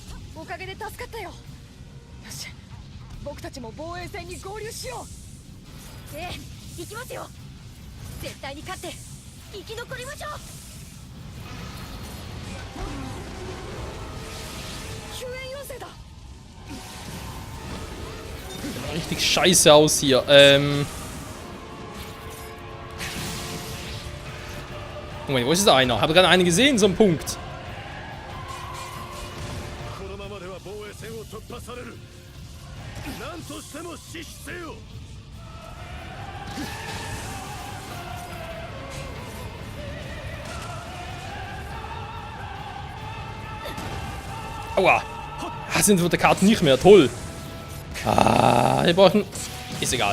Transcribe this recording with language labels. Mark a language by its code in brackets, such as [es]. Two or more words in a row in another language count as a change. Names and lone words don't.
[ja] おかげで助かったよ。よし、僕たちも防衛戦に合流しよう。ええ、行きますよ。絶対に勝って生き残りましょう。救援要請だ。 [de] Richtig scheiße aus hier. Moment, wo ist da einer? Habe gerade einen gesehen, so ein Punkt. [ja] このままでは防衛線を突破される。何としても死守せよ。 [de] Aua. Ah, sind die Karten nicht mehr. Toll. Ah, wir brauchen... Ist egal.